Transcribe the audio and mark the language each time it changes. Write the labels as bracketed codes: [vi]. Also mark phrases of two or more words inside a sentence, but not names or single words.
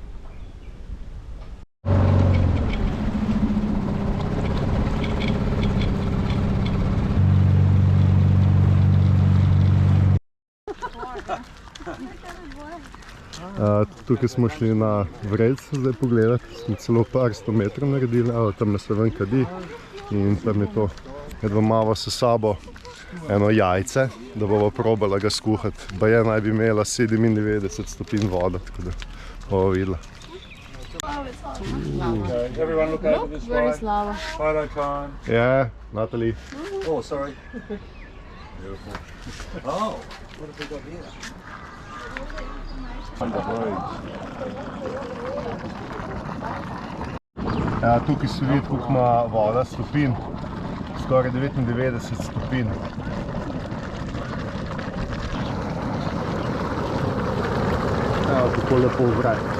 [sl] Tukaj smo šli na vrelc zdaj pogledati, smo celo par 100 metrov naredili, tamle se ven kadi in tam je to. Jedva malo s sabo eno jajce, da bomo probala ga skuhati. Baje naj bi imela 97 stopinj voda, tako da bomo videla. [en] Everyone look over this way. Where is lava? Photo time. Yeah, Natalie. Oh, sorry. Beautiful. Oh, what have we got here? [sl] Tukaj se vidi, koliko ima voda stopinj. Skoraj 99 stopinj. Evo, tako lepo vre.